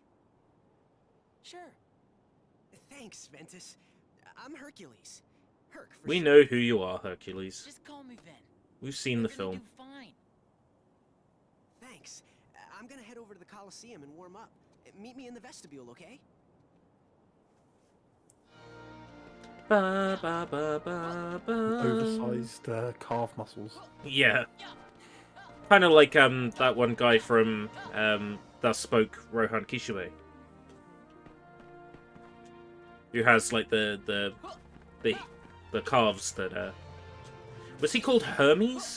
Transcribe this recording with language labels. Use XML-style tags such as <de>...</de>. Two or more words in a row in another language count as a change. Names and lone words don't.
<en>Sure. Thanks, Ventus. I'm Hercules. Herc, for We short. know who you are, Hercules. Just call me Ven. We've seen the You're gonna film. do fine. Thanks. I'm gonna head over to the Coliseum and warm up. Meet me in the vestibule, okay? Ba, ba, ba, ba, ba. Oversized calf muscles. Yeah. Kind of like that one guy from Thus Spoke Rohan Kishibe. Who has like the calves that was he called Hermes?</en>